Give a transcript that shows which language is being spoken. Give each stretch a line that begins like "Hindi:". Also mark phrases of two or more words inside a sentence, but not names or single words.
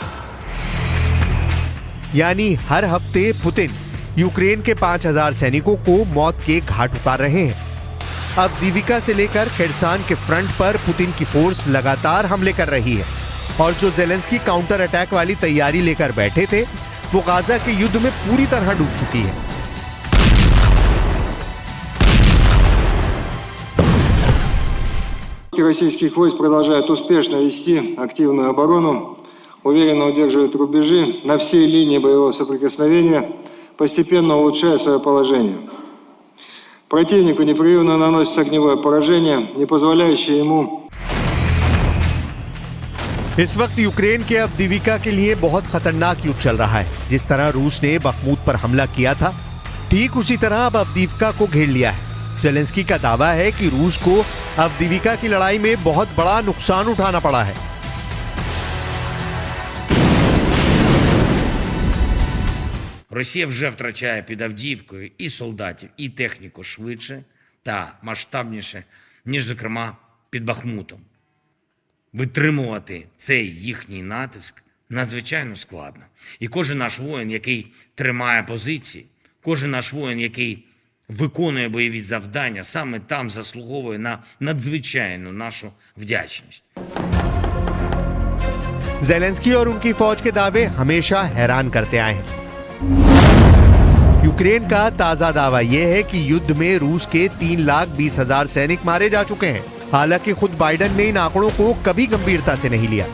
Hindi: यानी हर हफ्ते पुतिन यूक्रेन के 5,000 सैनिकों को मौत के घाट उतार रहे हैं। अब दीविका से लेकर खेरसान के फ्रंट पर पुतिन की फोर्स लगातार हमले कर रही है और जो ज़ेलेंस्की
English: counter attack
Hindi: वाली तैयारी लेकर बैठे थे, वो गाजा के युद्ध में पूरी तरह डूब चुकी है।
Russian: Российских войск продолжают успешно вести активную оборону, уверенно удерживают рубежи на всей линии боевого соприкосновения, постепенно улучшая свое положение. Противнику непрерывно наносится огневое поражение, не позволяющее ему.
Hindi: इस वक्त यूक्रेन के अवदीविका के लिए बहुत खतरनाक युद्ध चल रहा है। जिस तरह रूस ने बखमूत पर हमला किया था, ठीक उसी तरह अब अवदीविका को घेर लिया है। ज़ेलेंस्की का दावा है कि रूस को अवदीविका की लड़ाई में बहुत बड़ा नुकसान उठाना पड़ा है।
Ukrainian: Росія вже втрачає під Авдіївкою і солдатів, і техніку швидше та масштабніше, ніж, зокрема, під Бахмутом. Витримувати цей їхній натиск надзвичайно складно. І кожен наш воїн, який тримає позиції, кожен наш воїн, який виконує бойові завдання, саме там заслуговує на надзвичайну нашу вдячність.
Hindi: ज़ेलेंस्की और उनकी फौज के दावे हमेशा हैरान करते आए हैं। यूक्रेन का ताजा दावा यह है कि युद्ध में रूस के 3,20,000 सैनिक मारे जा चुके हैं। हालांकि खुद बाइडेन ने इन आंकड़ों को कभी गंभीरता से नहीं लिया।